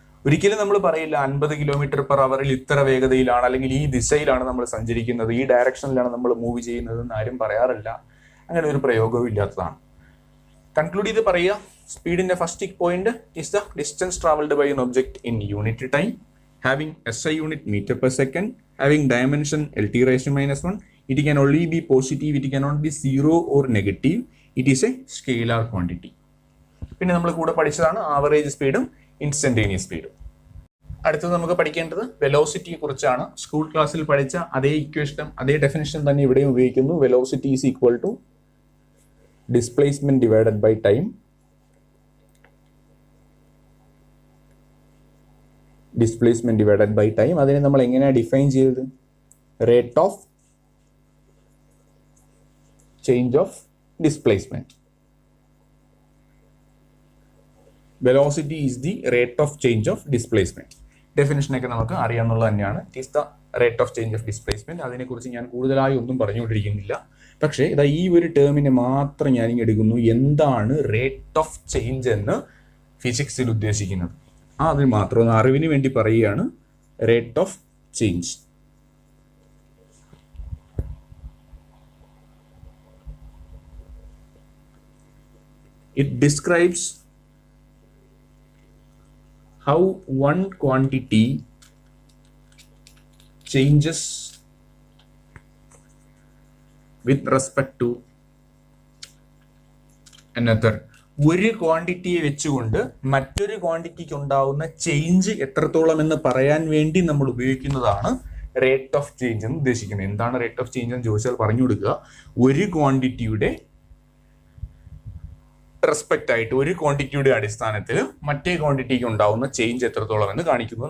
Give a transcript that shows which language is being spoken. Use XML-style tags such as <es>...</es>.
<ml>ഒരിക്കലും നമ്മൾ പറയില്ല 50 km/h ഇത്ര വേഗതയിലാണ്, അല്ലെങ്കിൽ ഈ ദിശയിലാണ് നമ്മൾ സഞ്ചരിക്കുന്നത്, ഈ ഡയറക്ഷനിലാണ് നമ്മൾ മൂവ് ചെയ്യുന്നത് എന്ന് ആരും പറയാറില്ല. അങ്ങനെ ഒരു പ്രയോഗവും ഇല്ലാത്തതാണ്. കൺക്ലൂഡ് ചെയ്ത് പറയുക, സ്പീഡിന്റെ</ml> <en>First point is the distance travelled by an object in unit time, having SI unit metre per second, having dimension LT⁻⁻⁻⁻. It can only be positive, it cannot be zero or negative. It is a scalar quantity.</en> <ml>പിന്നെ നമ്മൾ കൂടെ പഠിച്ചതാണ് average സ്പീഡും instantaneous സ്പീഡും. അടുത്തത് നമുക്ക് പഠിക്കേണ്ടത് വെലോസിറ്റിയെ കുറിച്ചാണ്. സ്കൂൾ ക്ലാസ്സിൽ പഠിച്ച അതേ ഇക്വേഷനും അതേ ഡെഫിനിഷൻ തന്നെ ഇവിടെയും ഉപയോഗിക്കുന്നു.</ml> <en>Velocity is equal to displacement divided by time. Displacement divided by time</en> <ml>അതിനെ നമ്മൾ എങ്ങനെയാണ് ഡിഫൈൻ ചെയ്തത്?</ml> <en>Rate of change of displacement. Velocity is the rate of change of displacement.</en> <ml>ഡെഫിനിഷനൊക്കെ നമുക്ക് അറിയാവുന്നത് തന്നെയാണ്.</ml> <en>It is the rate of change of displacement.</en> <ml>അതിനെക്കുറിച്ച് ഞാൻ കൂടുതലായി ഒന്നും പറഞ്ഞുകൊണ്ടിരിക്കുന്നില്ല. പക്ഷേ ഇതാ ഈ ഒരു ടേമിനെ മാത്രം ഞാൻ എടുക്കുന്നു. എന്താണ് റേറ്റ് ഓഫ് ചേഞ്ച് എന്ന് ഫിസിക്സിൽ ഉദ്ദേശിക്കുന്നത്? അതിന് മാത്രം ഒന്ന് അറിവിന് വേണ്ടി പറയുകയാണ്.</ml> <en>Rate of change it describes how one quantity changes with respect to another.</en> <ml>ഒരു ക്വാണ്ടിറ്റിയെ വെച്ചുകൊണ്ട് മറ്റൊരു ക്വാണ്ടിറ്റിക്ക് ഉണ്ടാവുന്ന ചേഞ്ച് എത്രത്തോളം എന്ന് പറയാൻ വേണ്ടി നമ്മൾ ഉപയോഗിക്കുന്നതാണ് റേറ്റ് ഓഫ് ചേഞ്ച് എന്ന് ഉദ്ദേശിക്കുന്നത്. എന്താണ് റേറ്റ് ഓഫ് ചേഞ്ച് എന്ന് ചോദിച്ചാൽ പറഞ്ഞു കൊടുക്കുക. ഒരു ക്വാണ്ടിറ്റിയുടെ റെസ്പെക്റ്റ് ആയിട്ട്, ഒരു ക്വാണ്ടിറ്റിയുടെ അടിസ്ഥാനത്തിൽ മറ്റേ ക്വാണ്ടിറ്റിക്ക് ഉണ്ടാവുന്ന ചേഞ്ച് എത്രത്തോളം എന്ന് കാണിക്കുന്നു.</ml>